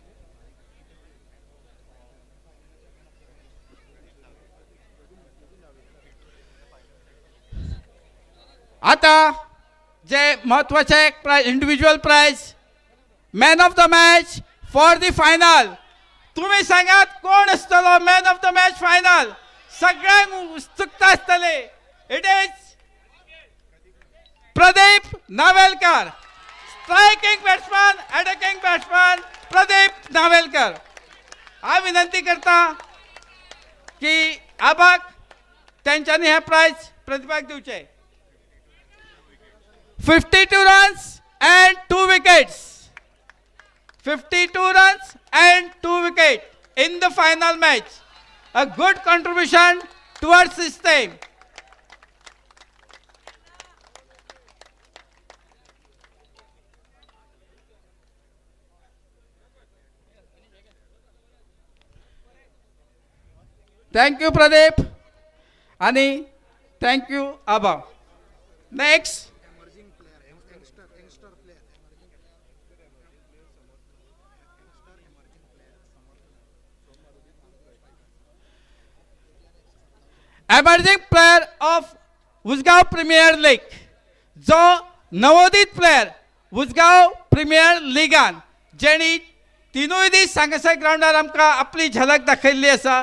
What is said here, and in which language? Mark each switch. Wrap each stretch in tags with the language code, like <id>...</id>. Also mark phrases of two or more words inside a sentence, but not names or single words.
<kok>आता जे महत्वाचे</kok> <en>prize individual prize man of the match for the final.</en> <kok>तुम्ही सांगात कोण आसतलो</kok> <en>man of the match final.</en> <kok>सगळ्यांक उत्सुकता आसतली.</kok> <en>इट इज प्रदीप नावेलकर. striking batsman attacking batsman प्रदीप नावेलकर.</en> <kok>हांव विनंती करता की आबाक तेंच्यांनी हे प्राइज प्रदीपाक दिवचे.</kok> <en>52 runs and 2 wickets. 52 runs and 2 wickets in the final match. A good contribution towards his team. Thank you Pradeep. Ani thank you Abba. Next. emerging player of उजगांव premier league.</en> <kok>जो नवोदित प्लेयर उजगांव प्रीमियर लीगान जेणी तिनूय दीस हांगासर ग्राउंडार आमकां आपली झलक दाखयल्ली आसा.</kok>